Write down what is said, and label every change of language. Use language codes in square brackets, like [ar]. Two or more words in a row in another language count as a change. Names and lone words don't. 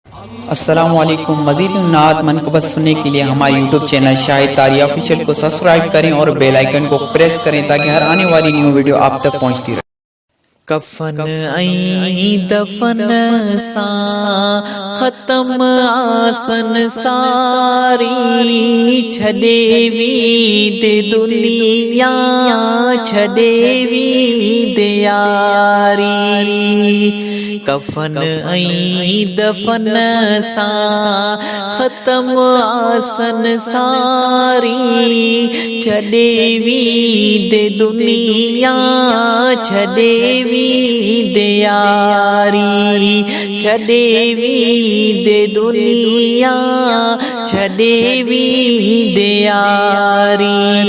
[ur] السلام علیکم۔ مزید نعت منقبت سننے کے لیے ہمارے YouTube چینل شاہد تاری آفیشل کو سبسکرائب کریں اور [en] bell icon [ur] کو پریس کریں تاکہ ہر آنے والی [en] new video [ur] آپ تک پہنچتی رہے۔ [sd] کفن ۽ دفن سان ختم آسن ساري، ڇڏي ويندي دنيا، ڇڏي ويندي ياري۔ ڪفن ۽ دفن سان ختم آسن ساري، ڇڏي ويندي دنيا، ڇڏي ويندي ياري، ڇڏي ويندي دنيا، ڇڏي ويندي ياري۔